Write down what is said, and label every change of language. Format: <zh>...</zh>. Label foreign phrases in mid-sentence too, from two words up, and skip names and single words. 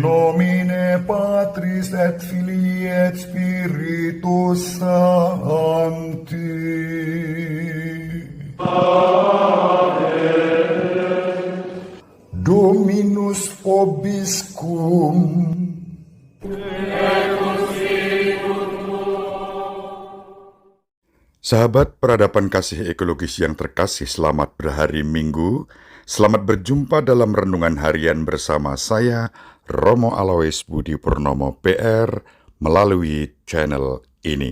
<la>Domine Patris et Filii et Spiritus Sancti. Dominus vobiscum.</la> <id>Sahabat peradaban kasih ekologis yang terkasih, selamat berhari Minggu. Selamat berjumpa dalam renungan harian bersama saya, Romo Alois Budi Purnomo PR, melalui channel ini.</id>